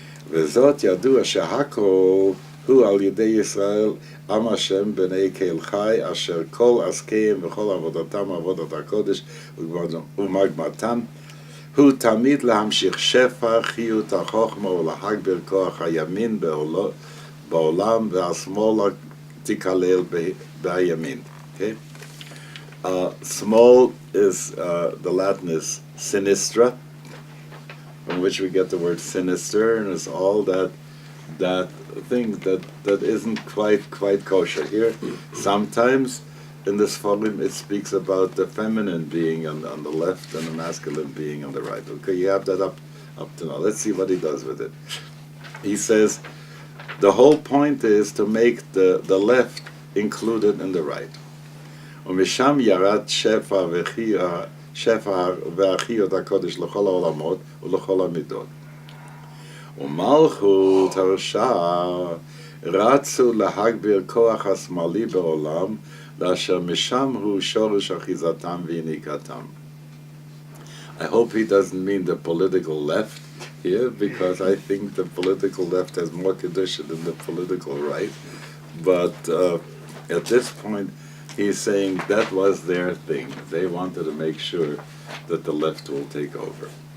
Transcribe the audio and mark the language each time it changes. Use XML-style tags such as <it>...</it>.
<he>וזאת ידוע שהכל הוא על ידי ישראל עם השם בני קהל חי אשר כל עסקיהם וכל עבודתם עבודת הקודש ומגמתם הוא תמיד להמשיך שפע חיות החוכמה ולהגביר כוח הימין בעולם והשמאל תקלל בימין.</he> <en>Okay? Small is, the Latin is sinistra, from which we get the word sinister, and it's all that thing that isn't quite kosher. Here, sometimes in this volume it speaks about the feminine being on the left and the masculine being on the right. Okay, you have that up to now. Let's see what he does with it. He says the whole point is to make the left included in the right.</en> <he>ומשם ירד שפע שפע והחיות הקודש לכל העולמות ולכל המידות. ומלכות הרשע רצו להגביר כוח השמאלי בעולם, לאשר משם הוא שורש אחיזתם ויניקתם.</he> <en>I hope he doesn't mean the political left here, because I think the political left has more condition than the political right. But at this point, he's saying that was their thing. They wanted to make sure that the left will take over.</en>